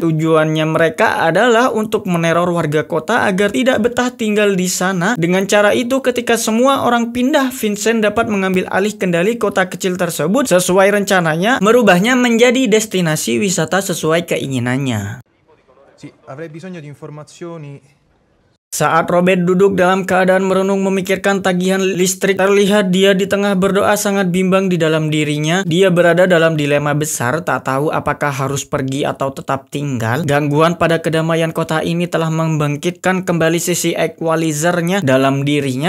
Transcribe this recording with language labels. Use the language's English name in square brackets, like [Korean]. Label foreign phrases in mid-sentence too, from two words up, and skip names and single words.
[Indonesian] Tujuannya mereka adalah untuk meneror warga kota agar tidak betah tinggal di sana. Dengan cara itu ketika semua orang pindah, Vincent dapat mengambil alih kendali kota kecil tersebut sesuai rencananya, merubahnya menjadi destinasi wisata sesuai keinginannya. [Italian] Sì, avrei bisogno di informazioni. [Indonesian] Saat Robert duduk dalam keadaan merenung memikirkan tagihan listrik, terlihat dia di tengah berdoa sangat bimbang di dalam dirinya. Dia berada dalam dilema besar, tak tahu apakah harus pergi atau tetap tinggal. Gangguan pada kedamaian kota ini telah membangkitkan kembali sisi equalizernya dalam dirinya.